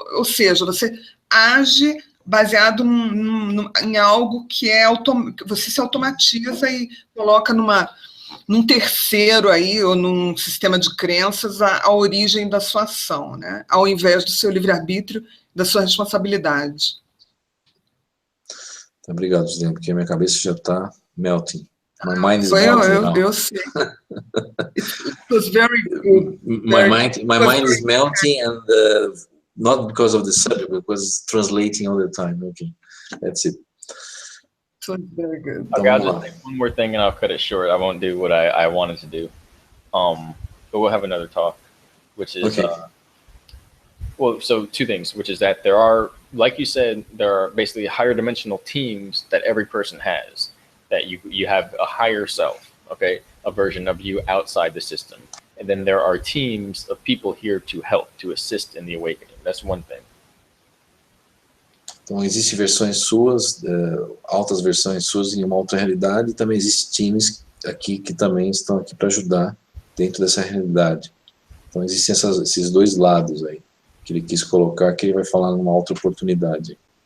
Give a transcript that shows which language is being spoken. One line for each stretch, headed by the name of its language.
Portuguese: Ou seja, você age baseado em algo que você se automatiza e coloca num terceiro aí, ou num sistema de crenças, a origem da sua ação, né? Ao invés do seu livre-arbítrio, da sua responsabilidade. Obrigado, Gislene, porque a minha cabeça já está melting.
English: My mind is melting now.
Portuguese: Eu sei.
English: It was very good. My mind is melting, and not because of the subject, but because translating all the time. Okay, that's it. It was very good. Okay, I'll just say one more thing and I'll cut it short. I won't do what I wanted to do. But we'll have another talk, which is, okay. Well, so 2 things, which is that there are, like you said, there are basically higher dimensional teams that every person has, that you have a higher self, okay, a version of you outside the system. And then there are teams of people here to help, to assist in the awakening. That's one thing.
Portuguese: Então, existem versões suas, altas versões suas em uma outra realidade, e também existem times aqui que também estão aqui para ajudar dentro dessa realidade. Então, existem esses 2 lados aí, que ele quis colocar, que ele vai falar numa outra oportunidade.